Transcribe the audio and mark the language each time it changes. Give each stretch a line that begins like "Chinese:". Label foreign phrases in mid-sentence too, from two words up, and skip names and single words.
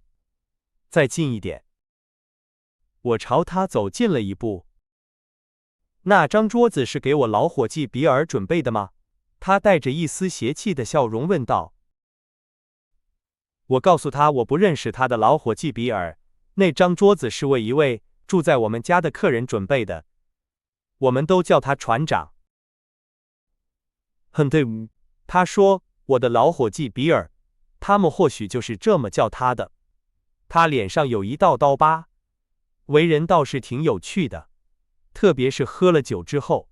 Chinese: 再近一點。我朝他走近了一步。那張桌子是給我老夥計比爾準備的嗎？他帶着一絲邪氣的笑容問道。我告訴他我不認識他的老夥計比爾，那張桌子是為一位住在我們家的客人準備的，我們都叫他船長。对，他說，我的老夥計比爾，他們或許就是這麼叫他的。他臉上有一道刀疤，為人倒是挺有趣的，特別是喝了酒之後。